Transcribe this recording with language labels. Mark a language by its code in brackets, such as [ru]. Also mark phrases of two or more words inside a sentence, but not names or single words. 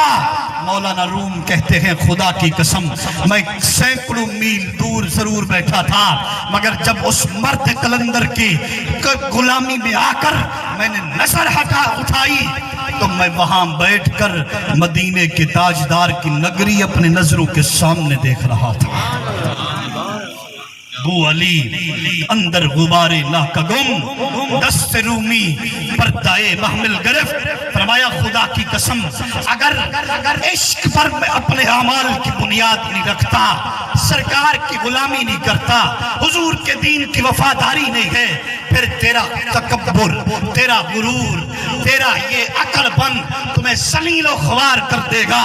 [ur] مولانا روم کہتے ہیں خدا کی قسم میں سینکڑوں میل دور ضرور بیٹھا تھا، مگر جب اس مرد قلندر کی غلامی میں آ کر میں نے نظر اٹھائی تو میں وہاں بیٹھ کر مدینے کے تاجدار کی نگری اپنے نظروں کے سامنے دیکھ رہا تھا۔ [fa] بو علی اندر غبار لا کا گم، دست رومی پردائے محمل گرفت۔ [ur] فرمایا خدا کی قسم اگر عشق پر میں اپنے اعمال کی بنیاد نہیں رکھتا، سرکار کی غلامی نہیں کرتا، حضور کے دین کی وفاداری نہیں ہے، پھر تیرا تکبر، تیرا غرور، تیرا یہ عقل بن تمہیں ذلیل و خوار کر دے گا۔